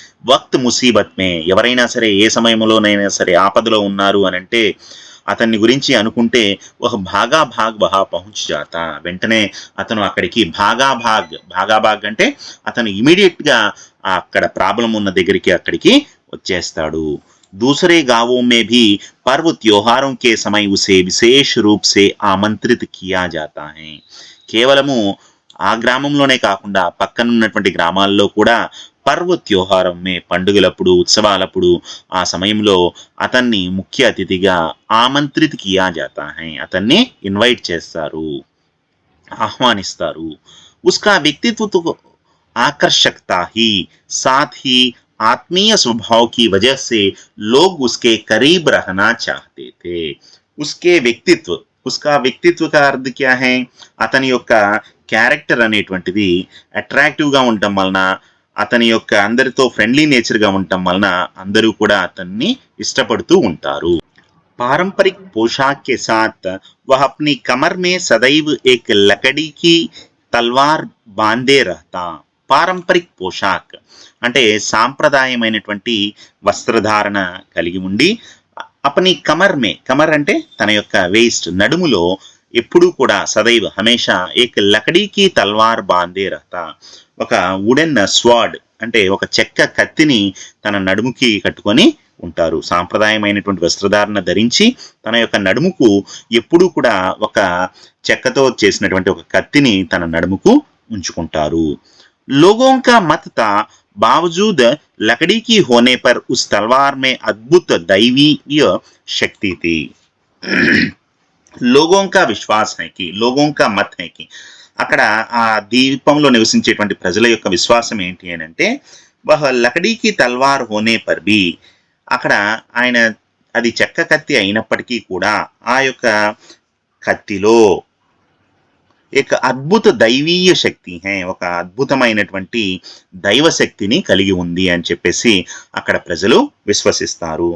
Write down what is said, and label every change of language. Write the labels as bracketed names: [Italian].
[Hindi] వక్త్ ముసీబత్ మే, [Telugu] ఎవరైనా సరే ఏ సమయంలోనైనా సరే ఆపదలో ఉన్నారు అని అంటే అతన్ని గురించి అనుకుంటే ఒక [Hindi] భాగా భాగ్ వహా పహుంచ్ జాతా, [Telugu] వెంటనే అతను అక్కడికి భాగా భాగ్ అంటే అతను ఇమీడియట్ గా అక్కడ ప్రాబ్లం ఉన్న దగ్గరికి అక్కడికి వచ్చేస్తాడు. [Hindi] दूसरे गांवों में भी पर्व त्योहारों के समय उसे विशेष रूप से आमंत्रित किया जाता है. [Telugu] కేవలము ఆ గ్రామంలోనే కాకుండా పక్కనున్నటువంటి గ్రామాల్లో కూడా [Hindi] పర్వ త్యోహారం మే, [Telugu] పండుగలప్పుడు ఉత్సవాలప్పుడు ఆ సమయంలో అతన్ని ముఖ్య అతిథిగా [Hindi] ఆమంత్రిత కియా జాతా హై, [Telugu] అతన్ని ఇన్వైట్ చేస్తారు, ఆహ్వానిస్తారు. [Hindi] ఉస్కా వ్యక్తిత్వ ఆకర్షకతా హీ సాత్ హీ आत्मीय स्वभाव की वजह से लोग उसके करीब रहना चाहते थे. उसके व्यक्तित्व, उसका व्यक्तित्व का अर्थ क्या है, [Telugu] అతని యొక్క క్యారెక్టర్ అనేటువంటిది అట్రాక్టివ్ గా ఉండటం వలన, అతని యొక్క అందరితో ఫ్రెండ్లీ నేచర్ గా ఉండటం వలన అందరూ కూడా అతన్ని ఇష్టపడుతూ ఉంటారు. [Hindi] पारंपरिक पोशाक के साथ वह अपनी कमर में सदैव एक लकड़ी की तलवार बांधे रहता. పారంపరిక్ పోషాక్ [Telugu] అంటే సాంప్రదాయమైనటువంటి వస్త్రధారణ కలిగి ఉండి, [Hindi] అపని కమర్ [Telugu] అంటే తన యొక్క వేస్ట్, నడుములో ఎప్పుడూ కూడా [Hindi] సదైవ్ హమేషా ఏక్ లకడీకి తల్వార్ బాందే రహతా, [Telugu] ఒక వుడెన్ స్వాడ్ అంటే ఒక చెక్క కత్తిని తన నడుముకి కట్టుకొని ఉంటారు. సాంప్రదాయమైనటువంటి వస్త్రధారణ ధరించి తన యొక్క నడుముకు ఎప్పుడూ కూడా ఒక చెక్కతో చేసినటువంటి ఒక కత్తిని తన నడుముకు ఉంచుకుంటారు. [Hindi] लोगों का मत था बावजूद लकड़ी की होने पर उस तलवार में अद्भुत दैवीय शक्ति थी. लोगों का विश्वास है कि [Telugu] लोगों का मत है कि అక్కడ ఆ దీపంలో నివసించేటువంటి ప్రజల యొక్క విశ్వాసం ఏంటి అని అంటే [Hindi] వహ లకడీకి తల్వార్ హోనే పర్ బి [Telugu] అక్కడ ఆయన అది చెక్క కత్తి అయినప్పటికీ కూడా ఆ యొక్క కత్తిలో एक [Hindi] అద్భుత దైవీయ శక్తి హే [Telugu] ఒక అద్భుతమైనటువంటి దైవ శక్తిని కలిగి ఉంది అని చెప్పేసి అక్కడ ప్రజలు విశ్వసిస్తారు.